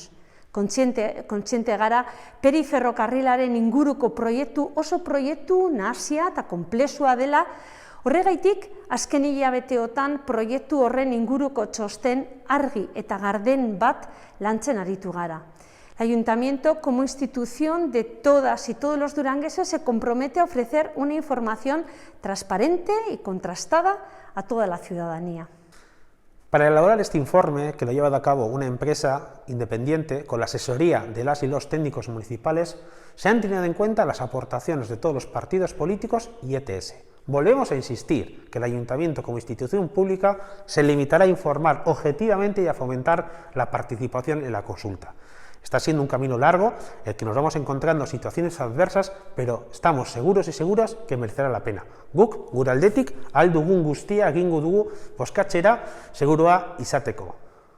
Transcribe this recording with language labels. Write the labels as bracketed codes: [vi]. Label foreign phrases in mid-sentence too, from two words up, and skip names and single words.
[eu] Kontziente gara periferrokarrilaren inguruko oso proiektu nahasia eta konplexua dela. Horregaitik, azken hilabeteotan proiektu horren inguruko txosten argi eta garden bat lantzen aritu gara. [es] El Ayuntamiento, como institución de todas y todos los durangueses, se compromete a ofrecer una información transparente y contrastada a toda la ciudadanía. Para elaborar este informe, que lo ha llevado a cabo una empresa independiente con la asesoría de las y los técnicos municipales, se han tenido en cuenta las aportaciones de todos los partidos políticos y ETS. Volvemos a insistir que el Ayuntamiento, como institución pública, se limitará a informar objetivamente y a fomentar la participación en la consulta. Está siendo un camino largo, el que nos vamos encontrando situaciones adversas, pero estamos seguros y seguras que merecerá la pena. [eu] Guk, gure aldetik, ahal dugun guztia egingo dugu bozkatzera segurua izateko.